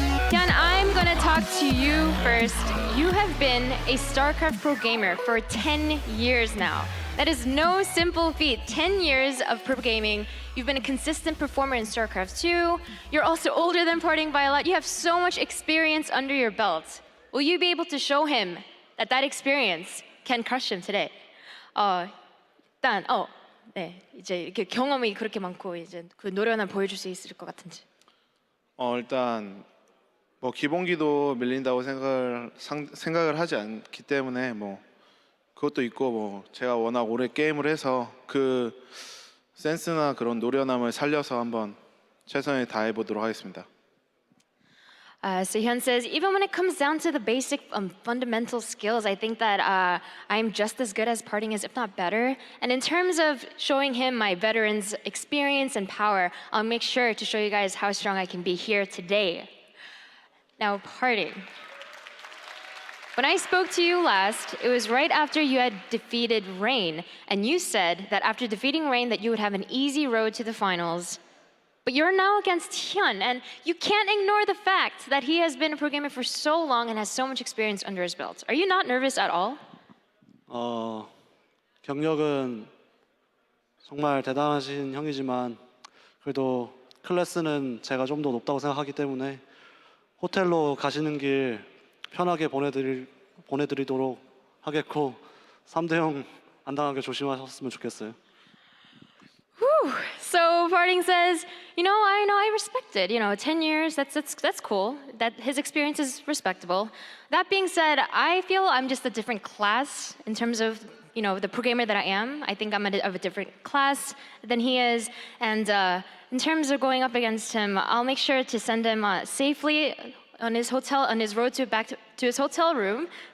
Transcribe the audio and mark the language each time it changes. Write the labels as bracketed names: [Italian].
[English] HyuN, I'm gonna talk to you first. You have been a StarCraft pro gamer for 10 years now. That is no simple feat. 10 years of pro gaming. You've been a consistent performer in StarCraft 2. You're also older than PartinG by a lot. You have so much experience under your belt. Will you be able to show him that experience can crush him today? [Korean] 일단 이제 이렇게 경험이 그렇게 많고 이제 그 노련함 보여줄 수 있을 것 같은지. 일단 뭐 기본기도 밀린다고 생각을 하지 않기 때문에 뭐 그것도 있고 뭐 제가 워낙 오래 게임을 해서 그 센스나 그런 노련함을 살려서 한번 최선을 다해 보도록 하겠습니다. [English] So HyuN says, even when it comes down to the basic fundamental skills, I think that I'm just as good as PartinG is, if not better. And in terms of showing him my veteran's experience and power, I'll make sure to show you guys how strong I can be here today. Now, PartinG. When I spoke to you last, it was right after you had defeated Rain, and you said that after defeating Rain that you would have an easy road to the finals. But you're now against HyuN, and you can't ignore the fact that he has been a pro gamer for so long and has so much experience under his belt. Are you not nervous at all? [Korean] 경력은 정말 대단하신 형이지만 그래도 클래스는 제가 좀 더 높다고 생각하기 때문에 호텔로 가시는 길 편하게 보내드리도록 하겠고 3대0 안 당하게 조심하셨으면 좋겠어요. [English] So PartinG says, I respect it. 10 years, that's cool. That his experience is respectable. That being said, I feel I'm just a different class in terms of, the pro gamer that I am. I think I'm of a different class than he is. And in terms of going up against him, I'll make sure to send him safely on his road back to his hotel room.